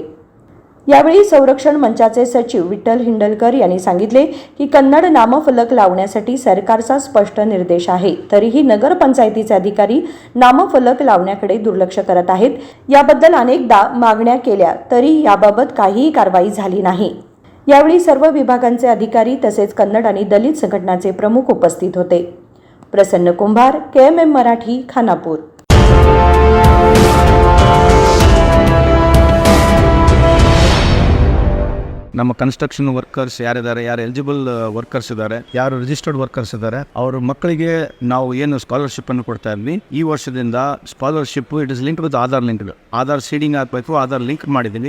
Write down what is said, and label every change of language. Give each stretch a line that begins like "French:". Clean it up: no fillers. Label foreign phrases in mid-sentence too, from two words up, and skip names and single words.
Marathi: यावेळी संरक्षण मंचाचे सचिव विठ्ठल हिंडलकर यांनी सांगितले की कन्नड नामफलक लावण्यासाठी सरकारचा स्पष्ट निर्देश आहे, तरीही नगरपंचायतीचे अधिकारी नामफलक लावण्याकडे दुर्लक्ष करत आहेत। याबद्दल अनेकदा मागण्या केल्या तरी याबाबत काहीही कारवाई झाली नाही। यावेळी सर्व विभागांचे अधिकारी तसेच कन्नड आणि दलित संघटनाचे प्रमुख उपस्थित होते। प्रसन्न कुंभार, KMM मराठी, खानापूर।
Kannada: ನಮ್ಮ
English: construction workers
Kannada: ಯಾರಿದ್ದಾರೆ, ಯಾರು
English: eligible workers
Kannada: ಇದ್ದಾರೆ, ಯಾರು
English: registered workers
Kannada: ಇದ್ದಾರೆ, ಅವ್ರ ಮಕ್ಕಳಿಗೆ ನಾವು ಏನು ಸ್ಕಾಲರ್ಶಿಪ್ ಅನ್ನು ಕೊಡ್ತಾ ಇದ್ವಿ, ಈ ವರ್ಷದಿಂದ
English: scholarship it is link with Aadhaar linked,
Kannada: ಆಧಾರ್ ಸೀಡಿಂಗ್ ಆಗಬೇಕು, ಆಧಾರ್ ಲಿಂಕ್ ಮಾಡಿದ್ದೀನಿ।